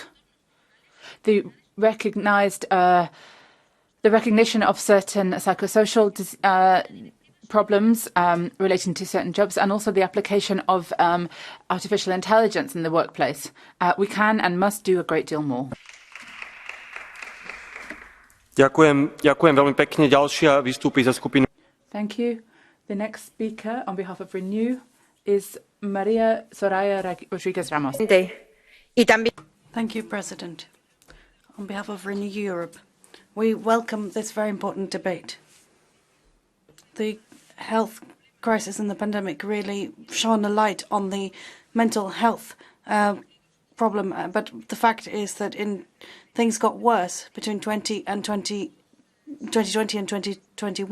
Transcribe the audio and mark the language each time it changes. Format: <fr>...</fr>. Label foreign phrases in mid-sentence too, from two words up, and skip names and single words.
<en>The recognition of certain psychosocial problems relating to certain jobs, and also the application of artificial intelligence in the workplace. We can and must do a great deal more.</en> <sk>Ďakujem veľmi pekne. Ďalšia vystúpi za skupinu.</sk> <en>Thank you. The next speaker on behalf of Renew is Maria Soraya Rodriguez Ramos. Thank you, President. On behalf of Renew Europe, we welcome this very important debate. The health crisis and the pandemic really shone a light on the mental health problem, but the fact is that things got worse between 2020 and 2021.</en>